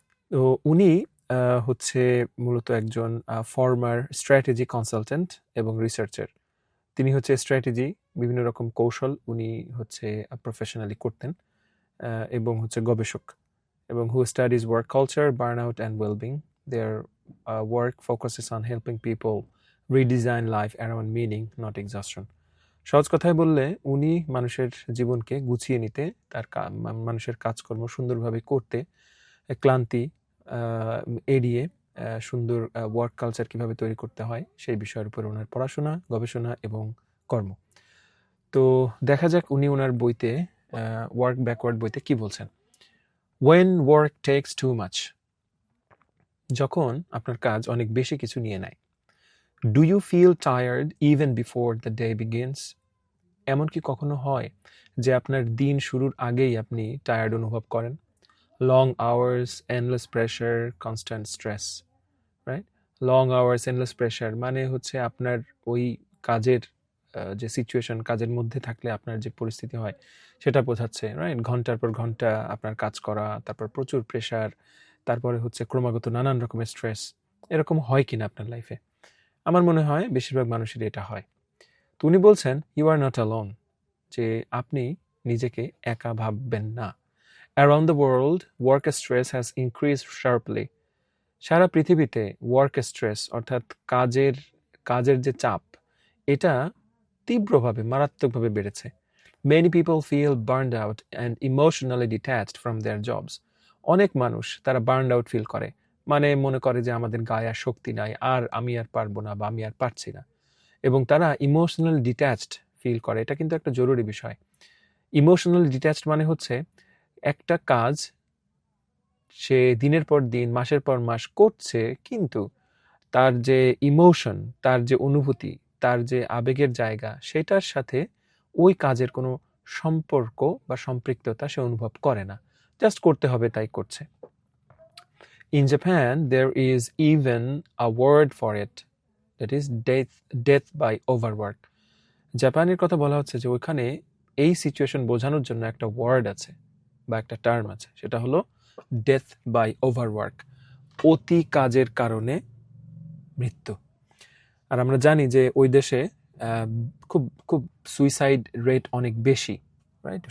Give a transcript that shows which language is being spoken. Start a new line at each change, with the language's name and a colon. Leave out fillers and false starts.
Bangla: তো উনি হচ্ছে মূলত একজন ফর্মার স্ট্র্যাটেজি কনসালটেন্ট এবং রিসার্চার। তিনি হচ্ছে স্ট্র্যাটেজি, বিভিন্ন রকম কৌশল উনি হচ্ছে প্রফেশনালি করতেন, এবং হচ্ছে গবেষক, এবং
English: who studies work culture, burnout and well-being. Their work focuses on helping people redesign life around meaning, not exhaustion.
Bangla: সহজ কথায় বললে উনি মানুষের জীবনকে গুছিয়ে নিতে, তার মানুষের কাজকর্ম সুন্দরভাবে করতে, ক্লান্তি এড়িয়ে সুন্দর ওয়ার্ক কালচার কিভাবে তৈরি করতে হয় সেই বিষয়ের উপর ওনার পড়াশোনা, গবেষণা এবং কর্ম। তো দেখা যাক উনি ওনার বইতে ওয়ার্ক ব্যাকওয়ার্ড বইতে কি বলছেন।
English: When work takes too much,
Bangla: যখন আপনার কাজ অনেক বেশি কিছু নিয়ে নেয়।
English: Do you feel tired even before the day begins?
Bangla: এমন কি কখনো হয় যে আপনার দিন শুরুর আগেই আপনি টায়ার্ড অনুভব করেন?
English: Long hours, endless pressure, constant stress, right? Long hours, endless pressure
Bangla: মানে হচ্ছে আপনার ওই কাজের যে সিচুয়েশন, কাজের মধ্যে থাকলে আপনার যে পরিস্থিতি হয় সেটা বোঝাচ্ছে, রাইট? ঘন্টার পর ঘন্টা আপনার কাজ করা, তারপর প্রচুর প্রেশার, তারপরে হচ্ছে ক্রমাগত নানান রকমের স্ট্রেস। এরকম হয় কিনা আপনার লাইফে? আমার মনে হয় বেশিরভাগ মানুষেরই এটা হয়। তো উনি বলছেন
English: you are not alone,
Bangla: যে আপনি নিজেকে একা ভাববেন না।
English: Around the world work stress has increased sharply.
Bangla: সারা পৃথিবীতে ওয়ার্ক স্ট্রেস অর্থাৎ কাজের যে চাপ, এটা তীব্রভাবে, মারাত্মকভাবে বেড়েছে।
English: Many people feel burned out and emotionally detached from their jobs.
Bangla: অনেক মানুষ তারা বার্নড আউট ফিল করে, মানে মনে করে যে আমাদের গায়ে আর শক্তি নাই, আর আমি আর পারবো না বা আমি আর পারছি না, এবং তারা ইমোশনাল ডিট্যাচড ফিল করে। এটা কিন্তু একটা জরুরি বিষয়। ইমোশনাল ডিট্যাচড মানে হচ্ছে একটা কাজ সে দিনের পর দিন, মাসের পর মাস করছে, কিন্তু তার যে ইমোশন, তার যে অনুভূতি, তার যে আবেগের জায়গা, সেটার সাথে ওই কাজের কোনো সম্পর্ক বা সম্পৃক্ততা সে অনুভব করে না, জাস্ট করতে হবে তাই করছে।
English: In Japan, there is even a word for it, that is death by overwork.
Bangla: জাপানের কথা বলা হচ্ছে যে ওইখানে এই সিচুয়েশন বোঝানোর জন্য একটা ওয়ার্ড আছে বা একটা টার্ম আছে, সেটা হলো
English: death by overwork,
Bangla: অতি কাজের কারণে মৃত্যু। আর আমরা জানি যে ওই দেশে খুব খুব সুইসাইড রেট অনেক বেশি, রাইট?